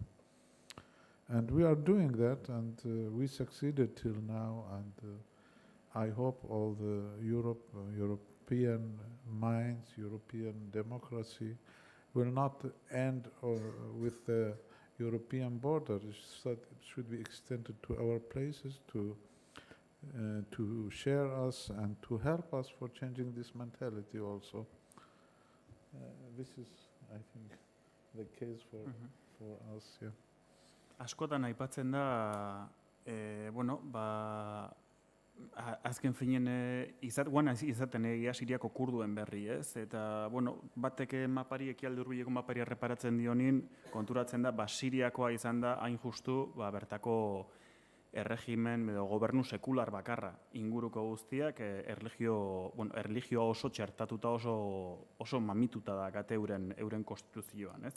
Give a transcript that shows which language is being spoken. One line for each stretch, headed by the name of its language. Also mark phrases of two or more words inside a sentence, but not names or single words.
English: And we are doing that, and we succeeded till now, and I hope all the European minds, European democracy will not end with the European border. It should be extended to our places to share us and to help us for changing this mentality also. This is, I think, the case for us, yeah.
Basque: Askotan aipatzen da, azken finen izaten egia Siriako kurduen berri, ez? Eta, batek mapari, ekialde hurbileko mapari erreparatzen dionin, konturatzen da, Siriakoa izan da, hain justu, bertako erregimen edo gobernu sekular bakarra inguruko guztiak erlijioa oso txertatuta, oso mamituta da gate euren konstituzioan, ez?